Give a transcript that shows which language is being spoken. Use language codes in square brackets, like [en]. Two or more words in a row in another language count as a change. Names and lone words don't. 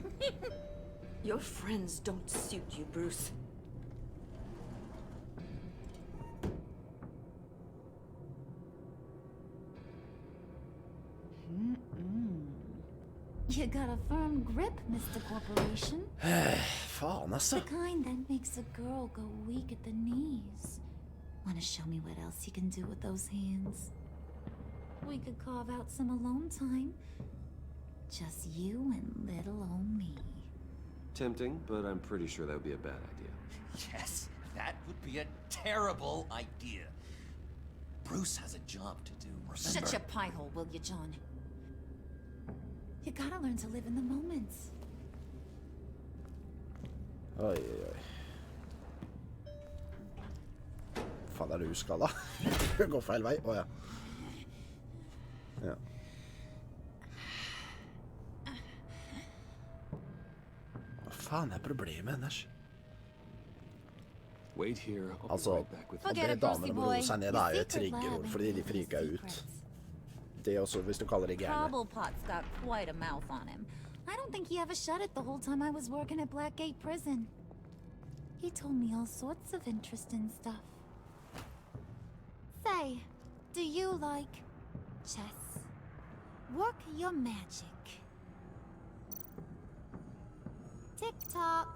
[en] Your friends don't suit you, Bruce. You got a firm grip, Mr. Corporation. [no] Faen, altså. [en] The kind that makes a girl go weak at the knees. Wanna show me what else you can do with those hands? We could carve out some alone time. Just you and little old me. Tempting, but I'm pretty sure that would be a bad idea. Yes, that would be a terrible idea. Bruce has a job to do, remember? Shut your pie hole, will you, John? You gotta learn to live in the moment. Oi, oi, oi. [no] Faen, er du skala? Det går feil vei. Åja. Ja. Hva faen er problemet hennes? [en] Wait here, I'll be [no] Altså, [en] right back with [no] å be damer om å roe seg ned, det er jo et triggerord, fordi de friker ut. Det også, hvis du kaller det gærne. [en] Cobblepot's got quite a mouth on him. I don't think he ever shut it the whole time I was working at Blackgate Prison. He told me all sorts of interesting stuff. Say, do you like chess? Work your magic. Tick-tock.